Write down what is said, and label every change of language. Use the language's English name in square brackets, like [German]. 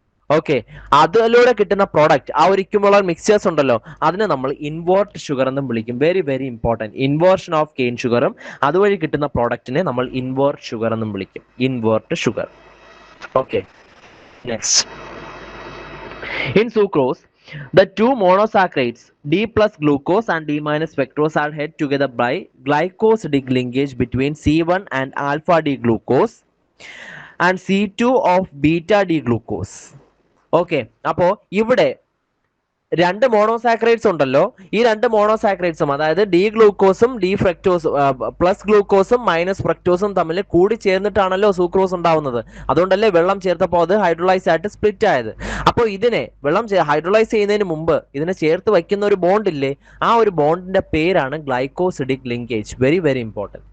[Malayalam] Okay, അതിലൂടെ കിട്ടുന്ന product ആ ഒരു ഇക്വിമോളാർ മിക്സ്ചേഴ്സ് ഉണ്ടല്ലോ, അതിനെ നമ്മൾ ഇൻവേർട്ട് ഷുഗർ എന്നും വിളിക്കും. [English] Very very important. Inversion of cane [Malayalam] ഷുഗറും അതുവഴി കിട്ടുന്ന പ്രോഡക്റ്റിനെ നമ്മൾ ഇൻവേർട്ട് ഷുഗർ എന്നും വിളിക്കും. [English] Invert sugar. Okay, next. In sucrose, The two monosaccharides D plus glucose and D minus fructose are held together by glycosidic linkage between C1 and alpha D glucose and C2 of beta D glucose. [Malayalam] Okay, അപ്പോൾ ഇവിടെ രണ്ട് monosaccharides ഉണ്ടല്ലോ. ഈ രണ്ട് മോണോസാക്രൈഡ്സും അതായത് D ഗ്ലൂക്കോസും D ഫ്രക്ടോസും plus ഗ്ലൂക്കോസും minus ഫ്രക്ടോസും തമ്മിൽ കൂടി ചേർന്നിട്ടാണല്ലോ sucrose ഉണ്ടാവുന്നത്. അതുകൊണ്ടല്ലേ വെള്ളം ചേർത്തപ്പോൾ അത് ഹൈഡ്രോളൈസ് ആയിട്ട് സ്പ്ലിറ്റ് ആയത്. അപ്പോൾ ഇതിനെ വെള്ളം ഹൈഡ്രോളൈസ് ചെയ്യുന്നതിന് മുമ്പ് ഇതിനെ ചേർത്ത് വയ്ക്കുന്ന ഒരു ബോണ്ട് ഇല്ലേ, ആ ഒരു ബോണ്ടിന്റെ പേരാണ് glycosidic linkage. [English] Very very important.